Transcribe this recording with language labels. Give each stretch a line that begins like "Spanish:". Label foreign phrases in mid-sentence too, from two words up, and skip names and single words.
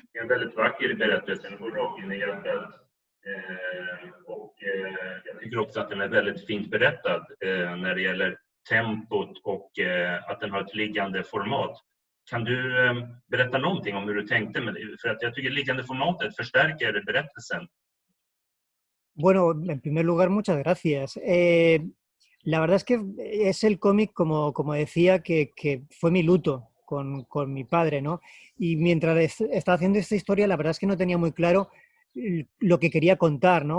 Swedish: En väldigt vacker berättelse, den går rakt in i hjärtat. Jag tycker också att den är väldigt fint berättad när det gäller tempot och att den har ett liggande format. Kan du berätta någonting om hur du tänkte med det? För att jag tycker liggande formatet förstärker berättelsen.
Spanish: Bueno, en primer lugar, muchas gracias. La verdad es que es el cómic, como decía, que fue mi luto con mi padre, ¿no? Y mientras estaba haciendo esta historia, la verdad es que no tenía muy claro lo que quería contar, ¿no?